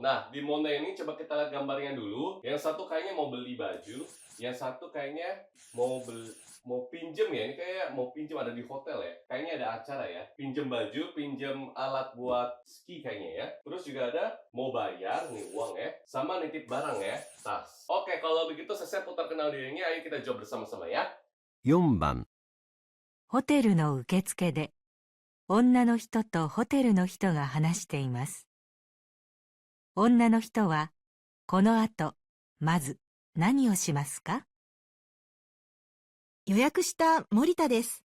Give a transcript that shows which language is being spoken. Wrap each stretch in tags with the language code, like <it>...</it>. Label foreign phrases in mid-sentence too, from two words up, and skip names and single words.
<id>Nah, di Mona ini coba kita lihat gambarnya dulu. Yang satu kayaknya mau beli baju, yang satu kayaknya mau pinjem ya. Ini kayak mau pinjem, ada di hotel ya. Kayaknya ada acara ya. Pinjem baju, pinjem alat buat ski kayaknya ya. Terus juga ada mau bayar nih uang ya, sama nitip barang ya, tas. Oke, kalau begitu saya putar kenal dirinya. Ayo kita jawab bersama-sama ya.</id> <ja>4 番、ホテルの受付で、女の人とホテルの人が話しています。女の人は、この後、まず何をしますか？予約した森田です。</ja>